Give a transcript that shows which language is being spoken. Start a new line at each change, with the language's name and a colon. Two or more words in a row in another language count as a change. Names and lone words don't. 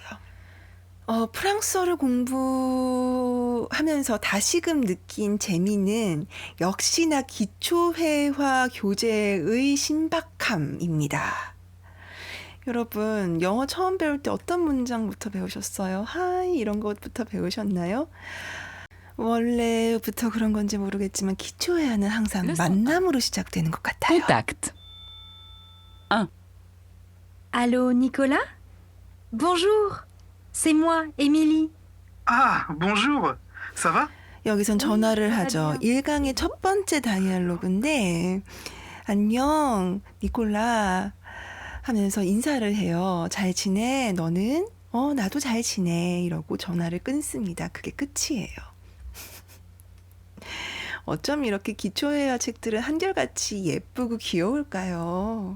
Korean: 프랑스어를 공부하면서 다시금 느낀 재미는 역시나 기초회화 교재의 신박함입니다. 여러분, 영어 처음 배울 때 어떤 문장부터 배우셨어요? 하이 이런 것부터 배우셨나요? 원래부터 그런 건지 모르겠지만 기초회화는 항상 만남으로 시작되는 것 같아요.
French: Contact. 1. Allô, Nicolas? Bonjour, c'est moi, Émilie. Ah, bonjour. Ça va?
Korean: 여기선 전화를
French: ça va
Korean: 하죠.
French: bien.
Korean: 1강의 첫 번째 다이얼로그인데, 안녕, 니콜라 하면서 인사를 해요. 잘 지내? 너는? 나도 잘 지내. 이러고 전화를 끊습니다. 그게 끝이에요. 어쩜 이렇게 기초회화 책들은 한결같이 예쁘고 귀여울까요?